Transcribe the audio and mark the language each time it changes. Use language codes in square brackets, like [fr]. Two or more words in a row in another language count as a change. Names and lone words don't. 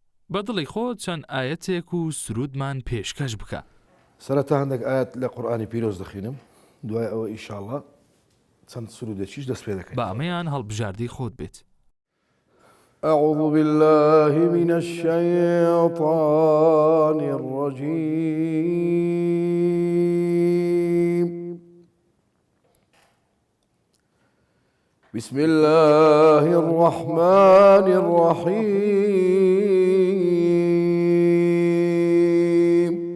[ckb] بەدڵی خۆ چەند ئاەتێک و سرودمان پێشکەش بکە. سەرەتا هەندێک ئاەت لە قورئانی پیرۆز دەخوێنم، دوای ئەوە ئینشاءڵڵا چەند سرودێکیش دەست پێ دەکەین. بە ئەمەیان هەڵبژاردی خۆت بێت. [ar] أعوذ بالله من الشيطان الرجيم. بسم الله الرحمن الرحيم.